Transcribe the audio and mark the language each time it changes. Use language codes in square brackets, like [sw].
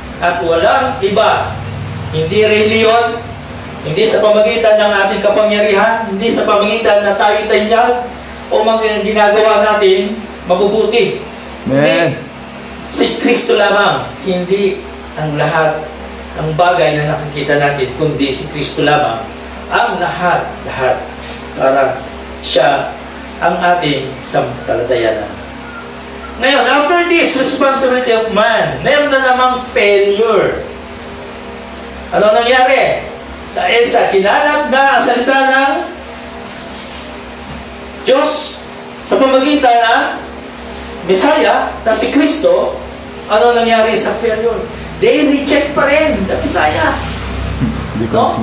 [tl] At walang iba, hindi reliyon, hindi sa pamagitan ng ating kapangyarihan, hindi sa pamagitan na tayo tanyag o mga ginagawa natin mabubuti. Hindi. Si Kristo lamang, hindi ang lahat ang bagay na nakikita natin, kundi si Kristo lamang ang lahat para siya ang ating sampalatayanan. Ngayon, [en] after this responsibility of man, [tl] meron na namang [en] failure. [tl] Ano nangyari? Dahil sa kinalap na ang salita ng Diyos sa pamagitan ng Messiah na si Kristo, ano nangyari sa failure? [en] They reject [tl] pa rin [en] the Messiah. No?